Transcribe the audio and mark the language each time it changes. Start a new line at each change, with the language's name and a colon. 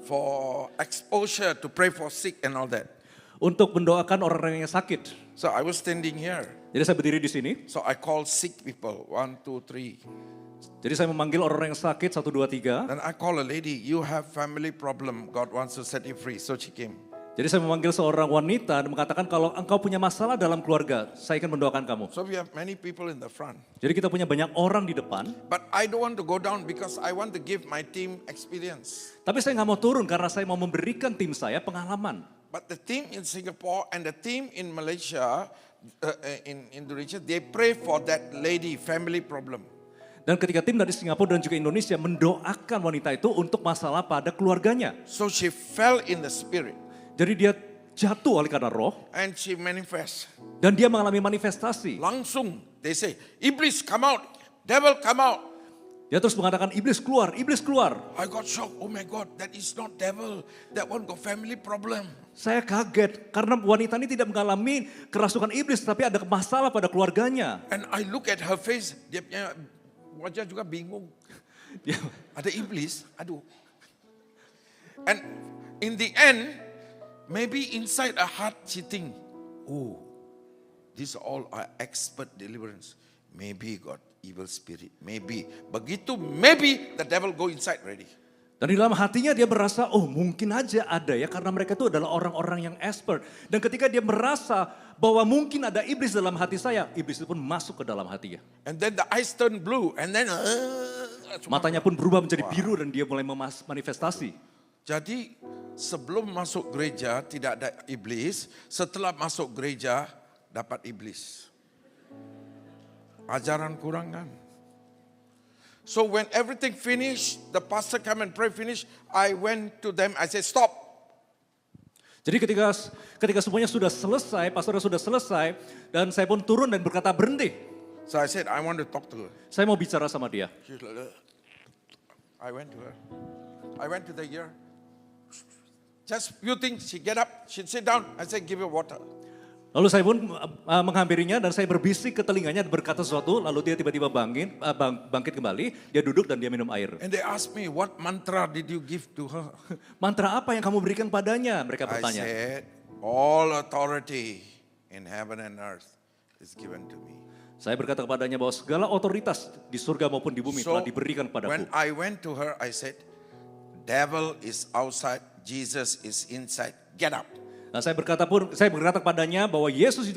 English: for exposure to pray for sick and all that.
Indonesian: untuk mendoakan orang-orang yang sakit.
English: So I was standing here.
Indonesian: Jadi saya berdiri di sini.
English: So I called sick people, 1, 2, 3.
Indonesian: Jadi saya memanggil orang yang sakit, 1, 2, 3.
English: Then I call a lady, you have family problem, God wants to set you free. So she came.
Indonesian: Jadi saya memanggil seorang wanita dan mengatakan kalau engkau punya masalah dalam keluarga, saya akan mendoakan kamu.
English: So we have many people in the front.
Indonesian: Jadi kita punya banyak orang di depan.
English: But I don't want to go down because I want to give my team experience.
Indonesian: Tapi saya nggak mau turun karena saya mau memberikan tim saya pengalaman.
English: But the team in Singapore and the team in Malaysia, in Indonesia, they pray for that lady family problem.
Indonesian: Dan ketika tim dari Singapura dan juga Indonesia mendoakan wanita itu untuk masalah pada keluarganya.
English: So she fell in the spirit
Indonesian: Jadi dia jatuh oleh karena roh
English: and she manifests.
Indonesian: dan dia mengalami manifestasi.
English: Langsung, they say, Iblis come out, devil come out.
Indonesian: Dia terus mengatakan iblis keluar, iblis keluar.
English: I got shocked, oh my God, that is not devil, that one got family problem.
Indonesian: Saya kaget karena wanita ini tidak mengalami kerasukan iblis tapi ada masalah pada keluarganya.
English: And I look at her face,
Indonesian: dia punya wajah juga bingung. Dia, Ada iblis, aduh.
English: And in the end, maybe inside her heart she think, oh, these all are expert deliverance. Maybe got evil spirit, maybe. Begitu, maybe the devil go inside already.
Indonesian: dan di dalam hatinya dia merasa, oh mungkin aja ada ya karena mereka itu adalah orang-orang yang expert. Dan ketika dia merasa bahwa mungkin ada iblis dalam hati saya, iblis itu pun masuk ke dalam hatinya.
English: And then the eyes turn blue, and then
Indonesian: Matanya pun berubah menjadi biru dan dia mulai manifestasi. Jadi sebelum masuk gereja tidak ada iblis, setelah masuk gereja dapat iblis. Ajaran kurang kan?
English: So when everything finished, the pastor come and pray finish, I went to them, I said stop.
Indonesian: Jadi ketika semuanya sudah selesai, pastornya sudah selesai, dan saya pun turun dan berkata berhenti.
English: So I said I want to talk to her.
Indonesian: Saya mau bicara sama dia.
English: She's like, I went to her. I went to the ear. Just few things. She get up. She sit down. I said, give her water.
Indonesian: Lalu saya pun menghampirinya dan saya berbisik ke telinganya berkata sesuatu, lalu dia tiba-tiba bangkit kembali, dia duduk dan dia minum air.
English: And they asked me, what mantra did you give to her?
Indonesian: Mantra apa yang kamu berikan padanya? Mereka
English: I
Indonesian: bertanya.
English: said, all authority in heaven and earth is given to me.
Indonesian: Saya berkata kepadanya bahwa segala otoritas di surga maupun di bumi telah diberikan
English: when
Indonesian: padaku.
English: I went to her, I said, devil is outside, Jesus is inside, get up.
Indonesian: Nah, saya berkata kepadanya bahwa Yesus di